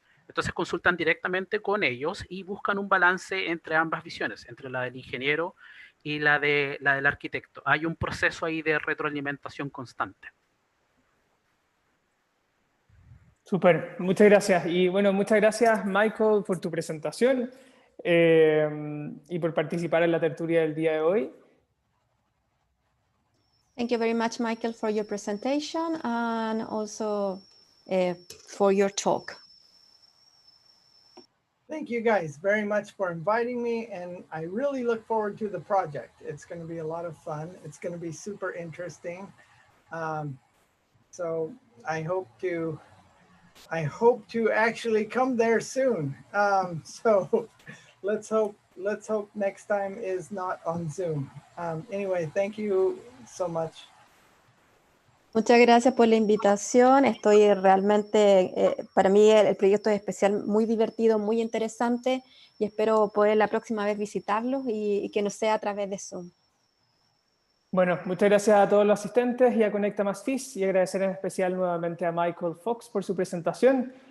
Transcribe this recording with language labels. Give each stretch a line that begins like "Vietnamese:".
Spanish: Entonces consultan directamente con ellos y buscan un balance entre ambas visiones, entre la del ingeniero y la del arquitecto. Hay un proceso ahí de retroalimentación constante. Súper, muchas gracias. Y bueno, muchas gracias, Michael, por tu presentación y por participar en la tertulia del día de hoy.
English: Thank you very much, Michael, for your presentation and also for your talk. Thank you guys very much for inviting me, and I really look forward to the project. It's going to be a lot of fun. It's going to be super interesting. So I hope to actually come there soon. So let's hope next time is not on Zoom. Anyway, thank you so much.
Spanish: Muchas gracias por la invitación. Estoy realmente, para mí el proyecto es especial, muy divertido, muy interesante y espero poder la próxima vez visitarlos y que no sea a través de Zoom. Bueno, muchas gracias a todos los asistentes y a CONECTA más FIiS y agradecer en especial nuevamente a Michael Fox por su presentación.